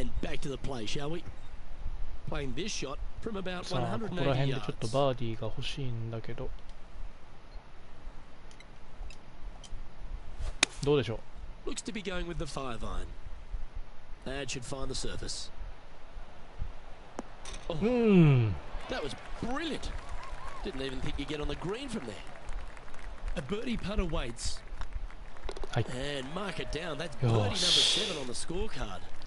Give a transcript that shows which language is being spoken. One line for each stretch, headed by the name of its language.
English: And back to the play, shall we? Playing this shot from about
Japanese: さあここら辺でちょっと
English: yards.
Japanese: バーディーが欲しいんだけどどうでしょう。
English: Looks to be going with the 5 iron. That should find the surface. That was brilliant. Didn't even think you'd get on the green from there. A birdie putt awaits. はい。 And mark it down. That's birdie number 7 on the scorecard.